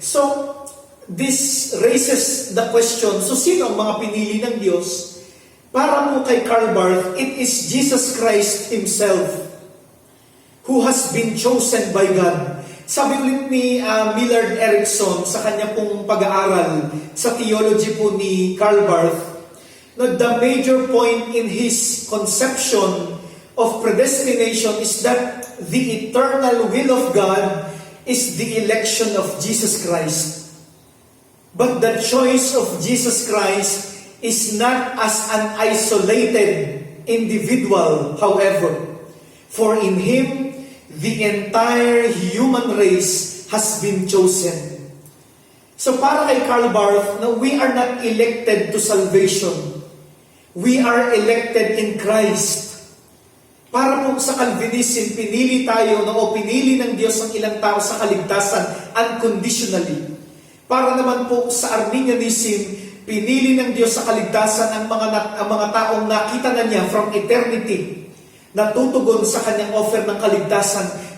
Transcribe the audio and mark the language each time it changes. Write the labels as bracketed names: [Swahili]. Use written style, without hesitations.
[English] So, this raises the question, so [Filipino] sino ang mga pinili ng Diyos? Para mo kay [English] Karl Barth, it is Jesus Christ Himself who has been chosen by God. [Filipino] Sabi ulit ni Millard Erickson sa kanya pong pag-aaral sa theology po ni Karl Barth, no, [English] the major point in his conception of predestination is that the eternal will of God is the election of Jesus Christ. But the choice of Jesus Christ is not as an isolated individual, however, for in Him, the entire human race has been chosen. [Filipino] So para kay [English] Karl Barth, no, we are not elected to salvation. We are elected in Christ. [Filipino] Para po sa Calvinism, pinili tayo o pinili ng Diyos ang ilang tao sa kaligtasan unconditionally. Para naman po sa Arminianism, pinili ng Diyos sa kaligtasan ang mga taong nakita na niya [English] from eternity, [Filipino] natutugon sa kanyang offer ng kaligtasan.